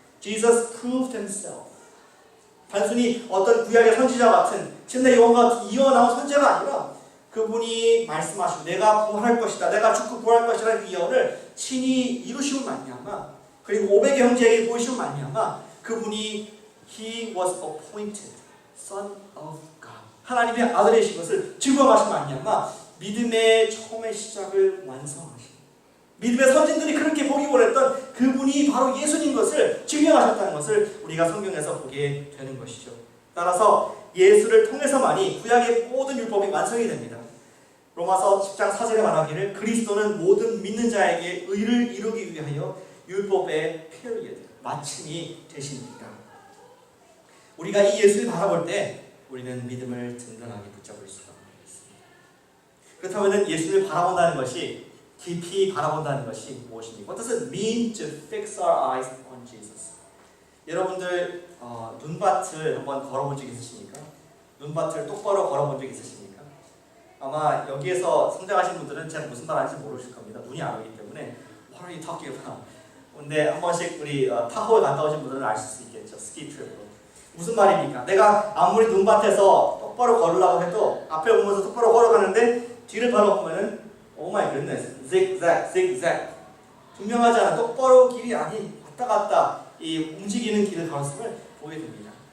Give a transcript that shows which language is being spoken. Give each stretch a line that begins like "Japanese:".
English: Jesus proved himself.
Korean: 단순히 어떤 구약의 선지자 같은 침례 요한과 같은 이어나온 선지자가 아니라 그분이 말씀하시고 내가 부활할 것이다, 내가 죽고 부활할 것이라는 그 예언을 친히 이루시고 말미암아, 그리고 500의 형제에게 보이시고 말미암아 그분이
English: He was appointed Son of God.
Korean: 하나님의 아들이신 것을 증거하신 말미암아 믿음의 처음의 시작을 완성하신, 믿음의 선진들이 그렇게 보기 원했던 그분이 바로 예수님 것을 증명하셨다는 것을 우리가 성경에서 보게 되는 것이죠. 따라서 예수를 통해서만이 구약의 모든 율법이 완성이 됩니다. 로마서 10장 4절에 말하기를 그리스도는 모든 믿는 자에게 의를 이루기 위하여 율법의 period, 마침이 되십니다. 우리가 이 예수를 바라볼 때 우리는 믿음을 든든하게 붙잡을 수가 있습니다. 그렇다면 예수를 바라본다는 것이, 깊이 바라본다는 것이 무엇입니까?
English: What does it mean to fix our eyes on Jesus?
Korean: 여러분들 눈밭을 한번 걸어본 적 있으십니까? 눈밭을 똑바로 걸어본 적 있으십니까? 아마 여기에서 성장하신 분들은 제가 무슨 말 하는지 모르실 겁니다. 눈이 안 오기 때문에
English: What are you talking about?
Korean: 근데 한 번씩 우리 타호에 갔다 오신 분들은 아실 수 있겠죠. 스키 트립으로. 무슨 말입니까? 내가 아무리 눈밭에서 똑바로 걸으려고 해도 앞에 보면서 똑바로 걸어가는데 뒤를 바라보면은
English: 오 마이 굿네스,
Korean: zigzag, zigzag. 분명하지 않아. 똑바로 길이 아닌 왔다 갔다 이 움직이는 길을 걸었음을 보게 됩니다.